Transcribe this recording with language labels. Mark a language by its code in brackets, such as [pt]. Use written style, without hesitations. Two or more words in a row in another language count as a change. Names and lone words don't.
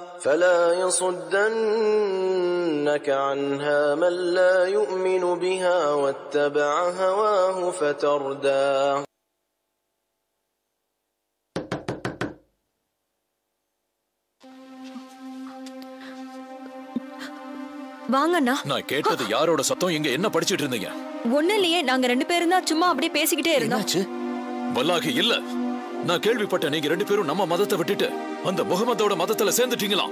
[ar] فلا يصدنك عنها من لا يؤمن بها واتبع هواه فتردى. [ta] வாங்கண்ணா. நான் கேட்டது யாரோட சத்தம்? இங்க என்ன படிச்சிட்டு இருந்தீங்க? ஒண்ணு இல்லையே, நாங்க 2 பேரும் தான் சும்மா அப்படியே பேசிக்கிட்டே இருந்தோம். வல்லாகி இல்ல, நான் கேள்விப்பட்ட நீங்க 2 பேரும் நம்ம மதத்தை விட்டுட்டு அந்த முகமதோட மதத்துல சேர்ந்துட்டீங்களா?